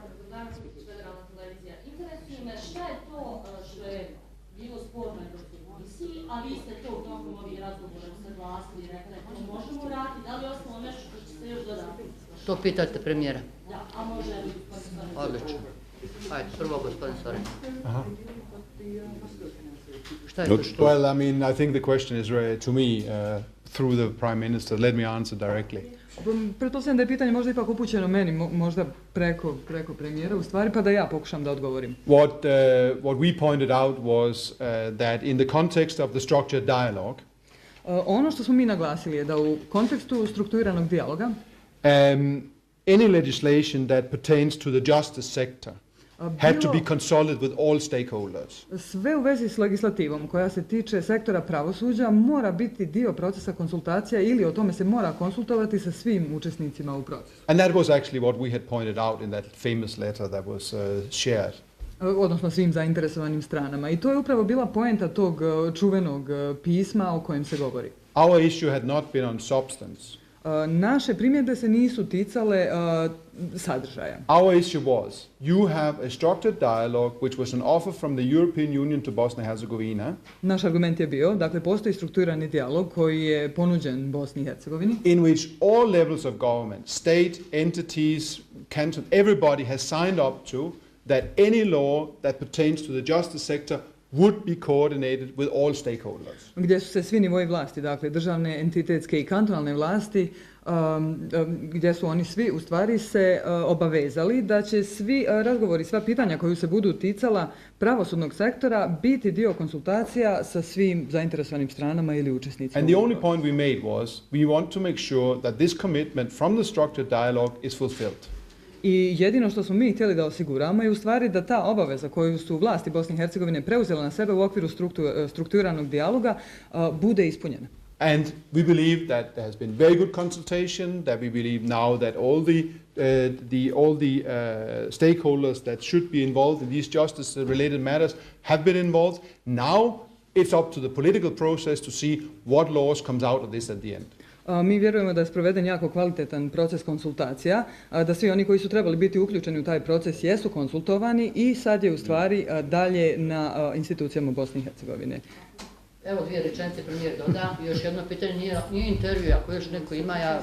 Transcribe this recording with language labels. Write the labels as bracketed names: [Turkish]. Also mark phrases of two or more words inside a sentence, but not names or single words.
[Bosnian] Interesuje me šta je to što je bilo sporno Europskoj komisiji, a vi ste to u toku ovih razgovora usaglasili i rekli to možemo raditi, da li je ostalo nešto što će se još dodati? To pitate premijera. Da, a može li? Odlično. Ajde, prvo gospodin Sorensen. Šta je to što? [English] Well, I mean, I think the question is to me through the Prime Minister. Let me answer directly. [Bosnian] Pretpostavljam da je pitanje možda ipak upućeno meni, možda preko premijera u stvari, pa da ja pokušam da odgovorim. [English] What we pointed out was that in the context of the structured dialogue, [Bosnian] Ono što smo mi naglasili je da u kontekstu strukturiranog dijaloga [English] any legislation that pertains to the justice sector had to be consulted with all stakeholders. [Bosnian] sve u vezi s legislativom koja se tiče sektora pravosuđa mora biti dio procesa konsultacija ili o tome se mora konsultovati sa svim učesnicima u procesu. [English] And that was actually what we had pointed out in that famous letter that was shared. [Bosnian] Odnosno svim zainteresovanim stranama. I to je upravo bila poenta tog čuvenog pisma o kojem se govori. [English] Our issue had not been on substance. [Bosnian] Naše primjedbe se nisu ticale sadržaja. [English] Our issue was, you have a structured dialogue which was an offer from the European Union to Bosnia and Herzegovina. [Bosnian] Naš argument je bio, dakle, postoji strukturirani dijalog koji je ponuđen Bosni i Hercegovini, [English] In which all levels of government, state, entities, canton, everybody has signed up to that any law that pertains to the justice sector would be coordinated with all stakeholders. [Bosnian] gdje su se svi nivoji vlasti, dakle, državne, entitetske i kantonalne vlasti, gdje su oni svi u stvari se obavezali da će svi razgovori, sva pitanja koju se budu ticala pravosudnog sektora biti dio konsultacija sa svim zainteresovanim stranama ili učesnicima. [English] And the only point we made was, we want to make sure that this commitment from the structured dialogue is fulfilled. [Bosnian] I jedino što smo mi htjeli da osiguramo je u stvari da ta obaveza koju su vlasti Bosne i Hercegovine preuzela na sebe u okviru strukturiranog dijaloga bude ispunjena. [English] And we believe that there has been very good consultation, that we believe now that all the stakeholders that should be involved in these justice-related matters have been involved. Now it's up to the political process to see what laws comes out of this at the end. [Bosnian] Mi vjerujemo da je sproveden jako kvalitetan proces konsultacija, da svi oni koji su trebali biti uključeni u taj proces jesu konsultovani i sad je u stvari dalje na institucijama Bosne i Hercegovine. Evo dvije rečenice premijer doda. Još jedno pitanje, nije intervju, ako još neko ima, ja...